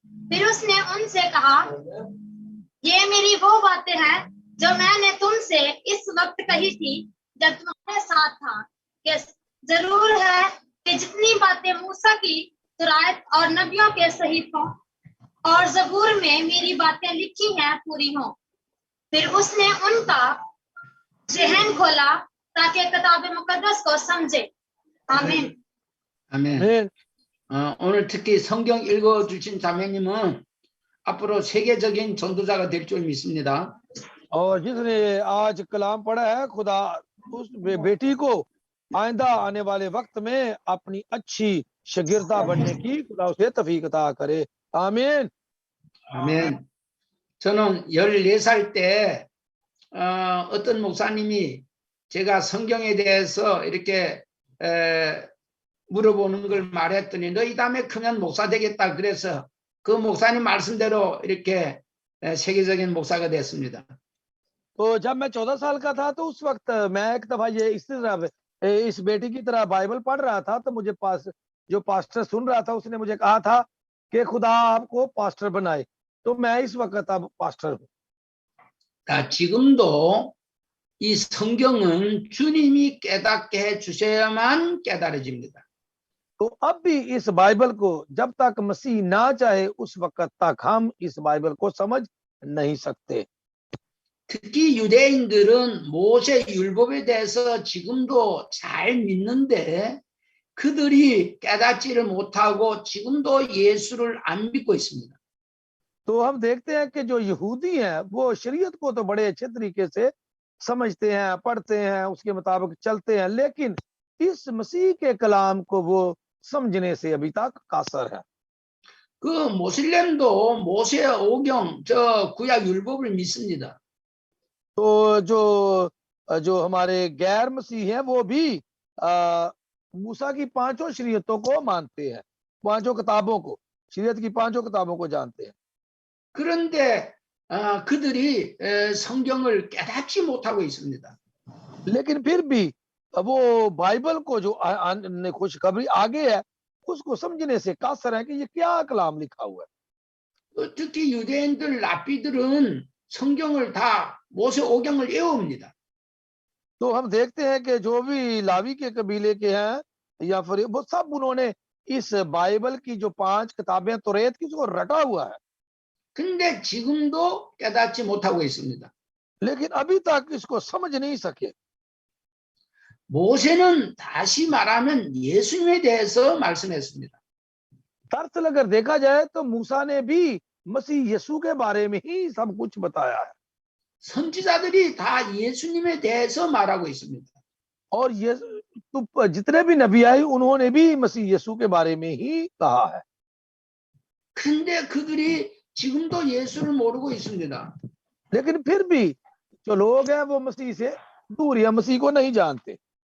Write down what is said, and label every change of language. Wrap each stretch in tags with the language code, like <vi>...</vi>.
<hi>फिर उसने उनसे कहा, ये मेरी वो बातें हैं जो मैंने तुमसे इस वक्त कही थी जब तुम्हारे साथ था, कि जरूर है कि जितनी बातें मूसा की तुरायत और नबियों के सहीफों और जबूर में मेरी बातें लिखी हैं पूरी हों। फिर उसने उनका ज़हन खोला ताकि किताब मुकद्दस को समझे। आमीन।</hi> <ko>아멘. 오늘 특히 성경 읽어주신 자매님은 앞으로 세계적인 전도자가 될 줄 믿습니다.</ko> <hi>और जिसने आज कलाम पढ़ा है, खुदा उस बेटी को आइंदा आने वाले वक्त में अपनी अच्छी शागिर्दा बनने की खुदा उसे तौफीक अता करे। आमीन।</hi> <ko>아멘. 저는 14살 때 어떤 목사님이 제가 성경에 대해서 이렇게 물어보는 걸 말했더니 너희 다음에 크면 목사 되겠다. 그래서 그 목사님 말씀대로 이렇게 세계적인 목사가 됐습니다.</ko> <hi>तो जब मैं 14 साल का था तो उस वक्त मैं एक दफा ये इस बेटी की तरह बाइबल पढ़ रहा था, तो मुझे पास जो पास्टर सुन रहा था उसने मुझे कहा था कि खुदा आपको पास्टर बनाए, तो मैं इस वक्त अब पास्टर हूँ।</hi> <ko>지금도 이 성경은 주님이 깨닫게 해 주셔야만 깨달아집니다.</ko> <hi>तो अब भी इस बाइबल को जब तक मसीह ना चाहे उस वक्त तक हम इस बाइबल को समझ नहीं सकते।</hi> <ko>특히 유대인들은 모세 율법에 대해서 지금도 잘 믿는데 그들이 깨닫지를 못하고 지금도 예수를 안 믿고 있습니다.</ko> <hi>तो हम देखते हैं कि जो यहूदी हैं वो शरीयत को तो बड़े अच्छे तरीके से समझते हैं, पढ़ते हैं, उसके मुताबिक चलते हैं, लेकिन इस मसीह के कलाम को वो समझने से अभी तक कासर है।</hi> <ko>그 모슬렘도 모세 오경 저 구약 율법을 믿습니다.</ko> <hi>तो जो हमारे गैर मसीह हैं वो भी मूसा की 5 शरीयतों को मानते हैं, 5 किताबों को, शरीयत की 5 किताबों को जानते हैं।</hi> <ko>그런데 그들이 성경을 깨닫지 못하고 있습니다.</ko> <hi>लेकिन फिर भी वो बाइबल को जो खुशखबरी आगे है उसको समझने से कासर है कि ये क्या कलाम लिखा हुआ है।</hi> <ko>특히 유대인들 랍비들은 성경을 다 모세 오경을 외웁니다.</ko> <hi>तो हम देखते हैं कि जो भी लावी के कबीले के हैं या फिर वो सब उन्होंने इस बाइबल की जो 5 किताबें तौरात की उसको रटा हुआ है।</hi> <ko>근데 지금도 깨닫지 못하고 있습니다.</ko> <hi>लेकिन अभी तक इसको समझ नहीं सके।</hi> <ko>모세는 다시 말하면 예수님에 대해서 말씀했습니다.</ko> <hi>दरअसल अगर देखा जाए तो मूसा ने भी मसीह यीशु के बारे में ही सब कुछ बताया है</hi> <ko>선지자들이 다 예수님에 대해서 말하고 있습니다.</ko> <hi>और ये तो जितने भी नबी आए उन्होंने भी मसीह यीशु के बारे में ही कहा है</hi> <ko>근데 그들이 지금도 예수를 모르고 있습니다.</ko> <hi>लेकिन फिर भी जो लोग हैं वो मसीह से दूर या मसीह को नहीं जानते</hi>